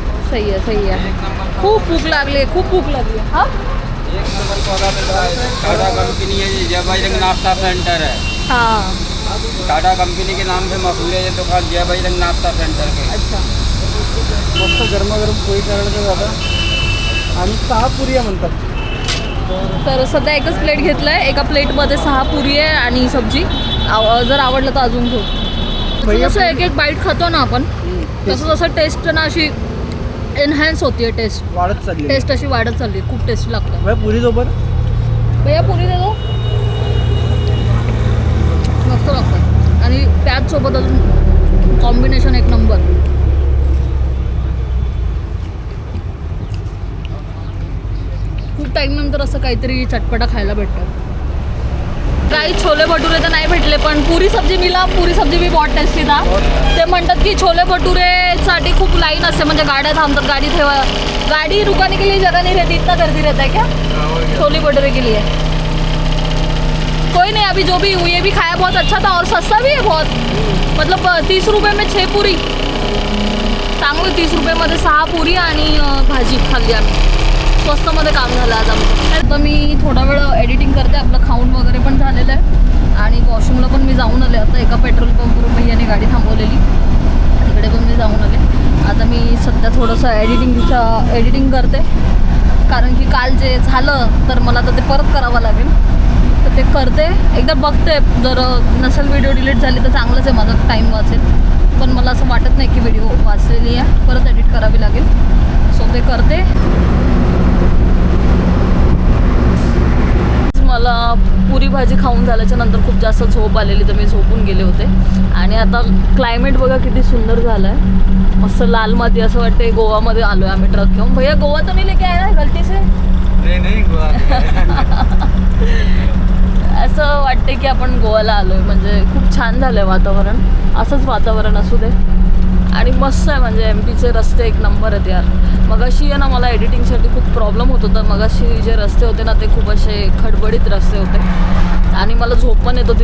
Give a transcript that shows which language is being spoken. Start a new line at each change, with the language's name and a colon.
Marathi: सही है. खूप भूक लागली आहे, खूप भूक लागली आहे. हां,
Hindi: एक नंबर पौधा मिल रहा है. टाटा कंपनी है, ये जय बजरंग नाश्ता सेंटर है. हां, टाटा कंपनी के नाम से मशहूर है ये दुकान, जय बजरंग नाश्ता सेंटर के. अच्छा.
Marathi: मस्त गरमागरम पोळी करायला जातं आणि 6 पुऱ्या म्हणतात. तर सध्या एकच प्लेट घेतलं आहे. एका प्लेटमध्ये 6 पुरी आहे आणि सब्जी. जर आवडलं तर अजून घेऊ. जसं एक बाईट खातो ना आपण तसं तसं टेस्ट ना अशी एनहॅन्स होती आहे. वाढत चालली. टेस्ट अशी वाढत चालली. खूप टेस्टी लागतं. भाई पुरी सोबत
Hindi: भैया पुरी दे दो.
Marathi: मस्त लागतं आणि त्याचसोबत अजून कॉम्बिनेशन एक नंबर. खूप टाईमनंतर असं काहीतरी चटपटा खायला भेटतं. काही छोले भटुरे तर नाही भेटले पण
Hindi: पुरी सब्जी मिला. पुरी सब्जी भी बहुत टेस्टी था.
Marathi: ते म्हणतात की छोले भटुरेसाठी खूप लाईन असते, म्हणजे गाड्या थांबतात.
Hindi: गाड़ी रुकाने के लिए जगह नहीं रहती. इतना गर्दी रहता है क्या छोले भटूरे के लिए? कोई नहीं, अभी जो भी ये भी खाया बहुत अच्छा था और सस्ता भी है बहुत. मतलब 30 रुपये में 6 पुरी.
Marathi: चांगलं 30 रुपयेमध्ये 6 पुरी आणि भाजी खाल्ली आम्ही. स्वस्तमध्ये काम झालं आज आमचं. तर मी थोडा वेळ एडिटिंग करते. आपलं खाऊन वगैरे पण झालेलं आहे आणि वॉशरूमला पण मी जाऊन आले. आता एका पेट्रोल पंपवरून भैयाने गाडी थांबवलेली, तिकडे पण मी जाऊन आले. आता मी सध्या थोडंसं एडिटिंग करते कारण की काल जे झालं तर मला तर ते परत करावं लागेल. तर ते करते. एकदा बघते, जर नसेल व्हिडिओ डिलीट झाली तर चांगलंच आहे, माझा टाईम वाचेल. पण मला असं वाटत नाही की व्हिडिओ वाचलेली आहे, परत एडिट करावी लागेल. सो ते करते. मला पुरी भाजी खाऊन झाल्याच्या नंतर खूप जास्त झोप आलेली तर मी झोपून गेले होते. आणि आता क्लायमेट बघा किती सुंदर झालं आहे. मस्त लाल माती, असं वाटते गोवामध्ये आलो आहे आम्ही ट्रक घेऊन.
Hindi: भैया गोवा तो नहीं लेके आया ना गलती से?
Marathi: नाही गोवा असं वाटते की आपण गोव्याला आलो आहे. म्हणजे खूप छान झालं आहे वातावरण. असंच वातावरण असू दे. आणि मस्त आहे म्हणजे MP चे रस्ते एक नंबर आहेत यार. मगाशी आहे ना मला एडिटिंगसाठी खूप प्रॉब्लेम होत होता. मगाशी जे रस्ते होते ना ते खूप असे खडबडीत रस्ते होते आणि मला झोप पण येत होती.